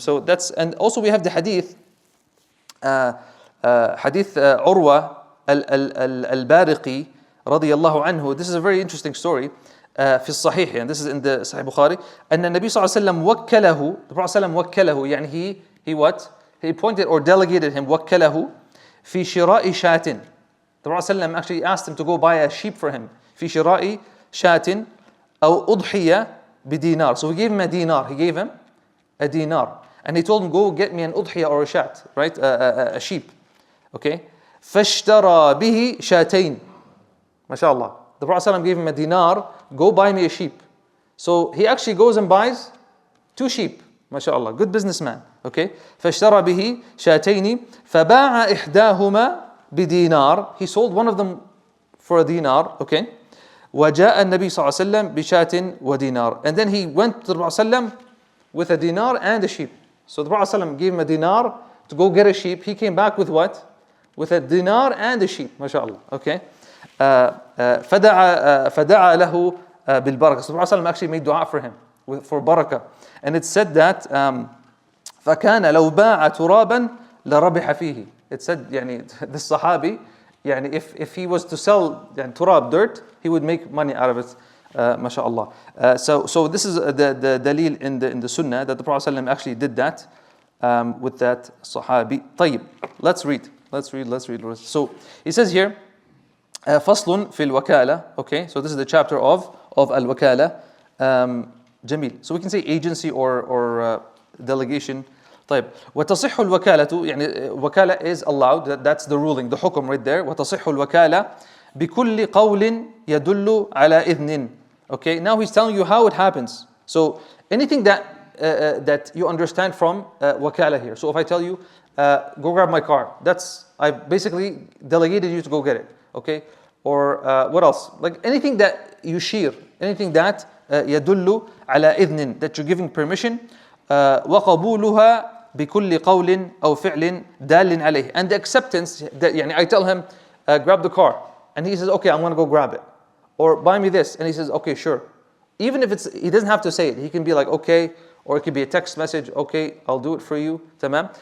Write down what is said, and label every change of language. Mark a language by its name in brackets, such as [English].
[English] So that's, and also we have the hadith hadith Urwa al-Bariqi [Arabic] رضي الله عنه. [English] This is a very interesting story [Arabic] في الصحيح, [English] and this is in the Sahih Bukhari. [Arabic] أن النبي صلى الله عليه وسلم وكله, [English] the Prophet [Arabic] صلى الله عليه وسلم وكله يعني [English] he what? he appointed or delegated him [Arabic] وكله في شراء شاة. [English] The Prophet ﷺ actually asked him to go buy a sheep for him. [Arabic] في شراء شاة أو أضحية بدينار. [English] So he gave him a dinar. He gave him a dinar. And he told him, go get me an udhiyah or a shat, right? A sheep. Okay? [Arabic] فاشترى به شاتين. [English] MashaAllah. The Prophet ﷺ gave him a dinar, go buy me a sheep. So he actually goes and buys 2 sheep. MashaAllah. Good businessman. Okay? [Arabic] فاشترى به شاتين فباع إحداهما بدينار. [English] He sold one of them for a dinar. Okay? [Arabic] وجاء النبي صلى الله عليه وسلم بشاة ودينار. [English] And then he went to the Prophet ﷺ with a dinar and a sheep. So the Prophet ﷺ gave him a dinar to go get a sheep. He came back with what? With a dinar and a sheep. MashaAllah. Okay? [Arabic] فدعا له بالبركة. [English] So the Prophet ﷺ actually made dua for him for barakah. And it said that [Arabic] فكان لو باع ترابا لربح فيه. [English] It said يعني this Sahabi يعني if he was to sell يعني turab, dirt, he would make money out of it. MashaAllah. So this is the dalil in the Sunnah that the Prophet ﷺ actually did that with that Sahabi. طيب, let's read. So he says here, [Arabic] فصل في الوكالة. [English] Okay, so this is the chapter of al-wakala. Jamil. So we can say agency or delegation. [Arabic] طيب, وتصح الوكالة يعني وكالة [English] is allowed. That's the ruling, the hukum right there. [Arabic] وتصح الوكالة بكل قول يدل على إذن. [English] Okay, now he's telling you how it happens. So anything that you understand from wakala here. So if I tell you, go grab my car, I basically delegated you to go get it. Okay, or what else? Like anything that you share, anything that [Arabic] يدل على إذن, [English] that you're giving permission. [Arabic] وقبولها بكل قول أو فعل دال عليه. [English] And the acceptance that يعني I tell him, grab the car, and he says, okay, I'm going to go grab it. Or buy me this, and he says, okay, sure. Even if he doesn't have to say it, he can be like, okay, or it could be a text message, okay, I'll do it for you, tamam.